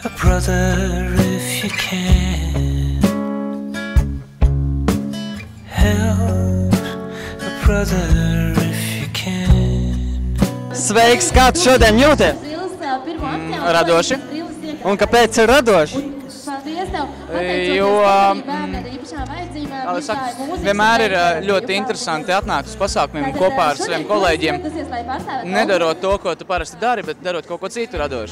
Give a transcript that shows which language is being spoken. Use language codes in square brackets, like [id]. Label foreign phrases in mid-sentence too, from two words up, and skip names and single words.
[en] brother if you can. Help a brother if you can. [lv] Sveiks, kā tu šodien jūties? Radoši. Un kāpēc ir radoši? Jo vienmēr ir ļoti interesanti atnākt uz pasākumiem kopā ar saviem kolēģiem, nedarot to, ko tu parasti dari, bet darot kaut ko citu radošu.